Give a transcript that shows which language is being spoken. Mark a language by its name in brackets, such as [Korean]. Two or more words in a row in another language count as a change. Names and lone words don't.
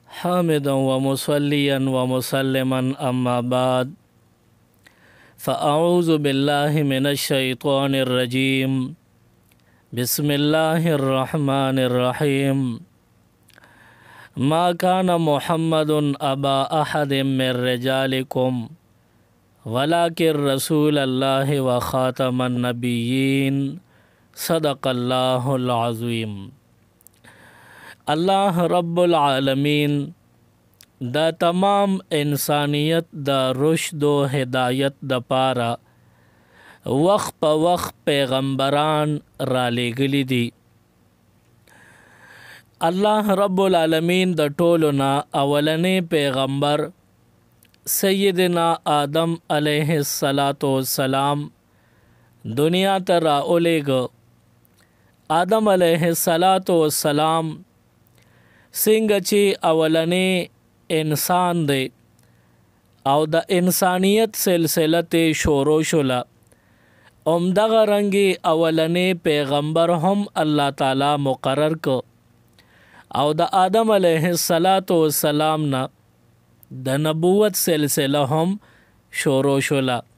[Arabic] حامدا ومصليا ومسلما أما بعد فأعوذ بالله من الشيطان الرجيم بسم الله الرحمن الرحيم ما كان محمد أبا أحد من رجالكم ولكن رسول الله وخاتم النبيين صدق الله العظيم. [Pashto] الله رب العالمین دا تمام انسانیت دا رشد و ہدایت دا پارا وقت پا وقت پیغمبران را لېږلي دي. الله رب العالمین د ټولو نه اولنی پیغمبر سیدنا آدم علیه السلام دنیا ته راولېږه. آدم علیه السلام څنګه چې اولنی انسان دی او د انسانیت سلسله ته شروع شوله، همدغه رنګې اولنی پیغمبر هم الله تعالی مقرر کو او د آدم علیه السلام نه د نبوت سلسله هم شروع شوله.